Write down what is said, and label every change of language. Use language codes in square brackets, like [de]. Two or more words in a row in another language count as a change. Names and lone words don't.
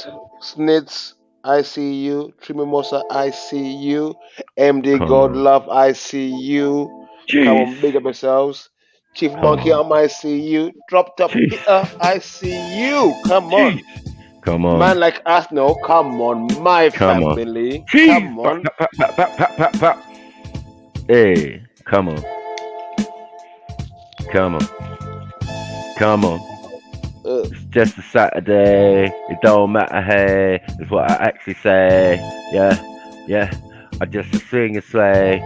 [en] Snits, I see you. Trimimosa, I see you. MD Come God on. Love, I see you. Come on, Jeez. big up yourselves. Chief Come Monkey, on. I see you. Drop top Jeez. Peter, I see you. Come Jeez. on. Come on. Man like Arsenal, come on, my Come on. family. Jeez. Come Pap, on. pap, pap, pap, pap, pap, pap, pap. Hey, come on. Come on. Come on. It's just a Saturday. It don't matter, hey. It's what I actually say. Yeah, yeah. I just swing and sway.